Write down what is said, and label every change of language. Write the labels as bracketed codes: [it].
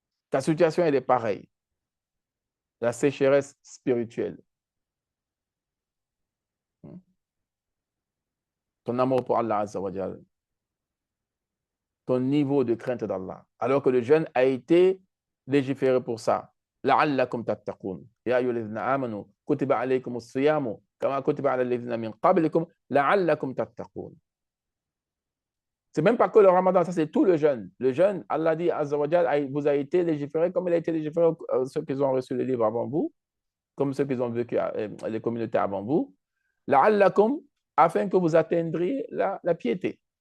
[fr] Ta situation, elle est pareille. La sécheresse spirituelle. Ton amour pour Allah Azza wa Jal. Ton niveau de crainte d'Allah. Alors que le jeûne a été légiféré pour ça. [ar] لعلكم تتقون يا أيها الذين آمنوا كتب عليكم الصيام كما كتب على الذين من قبلكم لعلكم تتقون. [fr] C'est même pas que le ramadan, ça c'est tout le jeûne. Le jeûne, Allah dit, Azza wa Jal, vous a été légiféré comme il a été légiféré ceux qui ont reçu le livre avant vous, comme ceux qui ont vécu les communautés avant vous. لعلكم, afin que vous atteindriez la piété.